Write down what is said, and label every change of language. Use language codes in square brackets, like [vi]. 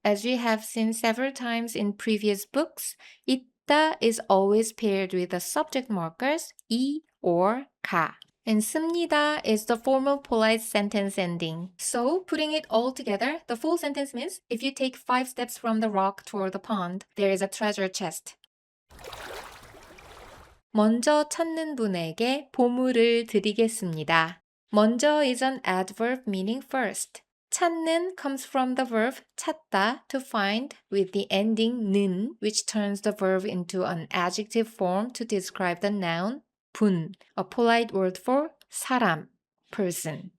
[en] As we have seen several times in previous books, 있다 is always paired with the subject markers 이 or 가. And 씁니다 is the formal polite sentence ending. So, putting it all together, the full sentence means if you take 5 steps from the rock toward the pond, there is a treasure chest. [ko] 먼저 찾는 분에게 보물을 드리겠습니다. [en] 먼저 is an adverb meaning first. 찾는 comes from the verb 찾다, to find, with the ending 는, which turns the verb into an adjective form to describe the noun 분, a polite word for 사람, person.